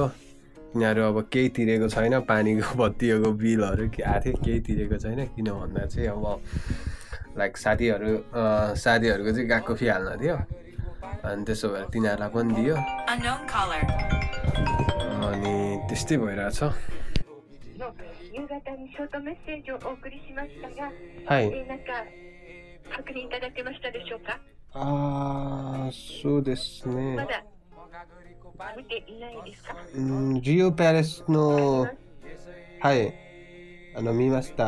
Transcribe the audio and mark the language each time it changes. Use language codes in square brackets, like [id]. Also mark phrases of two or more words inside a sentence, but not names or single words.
[ne] यिनीहरू अब केही तिरेको छैन, पानीको बत्तीको बिलहरू आएको थियो केही तिरेको छैन। किन भन्दा चाहिँ अब लाइक साथीहरूको चाहिँ गएको फी हाल्न थियो। अनि त्यसो भएर तिनीहरूलाई पनि दियो। अनि त्यस्तै भइरहेछ। [ja] そうですね。ジオパレスのはい見ました。